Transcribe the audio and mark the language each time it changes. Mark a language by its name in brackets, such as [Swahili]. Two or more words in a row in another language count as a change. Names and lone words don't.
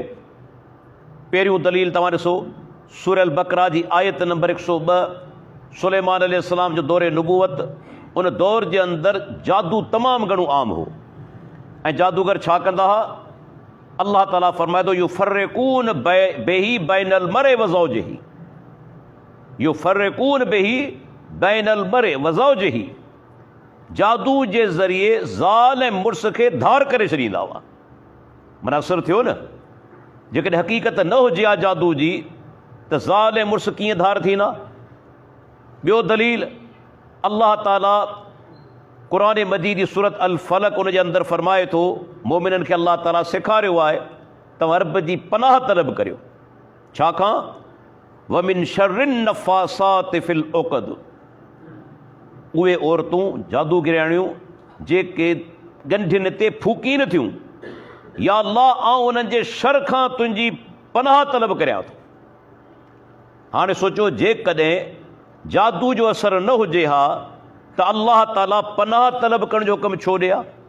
[Sindhi] पहिरियों दलील तव्हां ॾिसो सूरह अल बक़रा जी आयत नंबर 102, सुलेमान अलैहिस्सलाम जो दौरे नबूवत उन दौर जे अंदरि जादू तमामु घणो आम हो ऐं जादूगर छा कंदा हुआ? अल्लाह ताला फरमाए थो [Arabic] يفرقون به بين المرء وزوجه, يفرقون به بين المرء وزوجه, [Sindhi] जादू जे ज़रिए ज़ाल ऐं मुड़ुस खे धार करे छॾींदा हुआ। माना असरु थियो न, जेकॾहिं हक़ीक़त न हुजे हा जादू जी त ज़ाल ऐं मुड़ुस कीअं धार थींदा? ॿियो दलील, अल्लाह ताला क़ुरान मजीद जी सूरत अल फलक उन जे अंदरि फरमाए थो, मोमिननि खे अल्लाह ताला सेखारियो आहे तव्हां रब जी पनाह तलब करियो। छाकां? [Arabic] ومن شر النفاثات في العقد, [Sindhi] उहे औरतूं जादूगिरियाणियूं जेके ॻंढियुनि ते फूकी न थियूं, [Arabic] يا الله [Sindhi] आउं उन्हनि जे शर खां तुंहिंजी पनाह तलब करियां थो। हाणे सोचो, जेकॾहिं जादू जो असरु न हुजे हा त अल्लाह ताला पनाह तलब करण जो हुकुम छो ॾिया?